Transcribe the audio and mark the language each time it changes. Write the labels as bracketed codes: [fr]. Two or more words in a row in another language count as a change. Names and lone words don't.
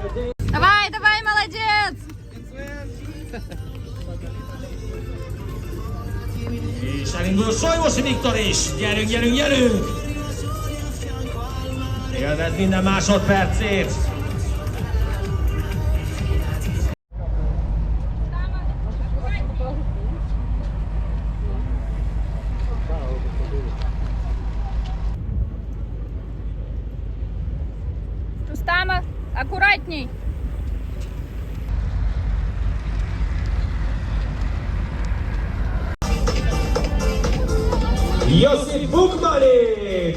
[ru] Давай, давай, молодец! [hu] És elindul Solymosi Viktor is! Gyerünk, gyerünk, gyerünk! Élvez minden másodpercét! [ru] Рустама, аккуратней! [hu] Josip Bukmanić!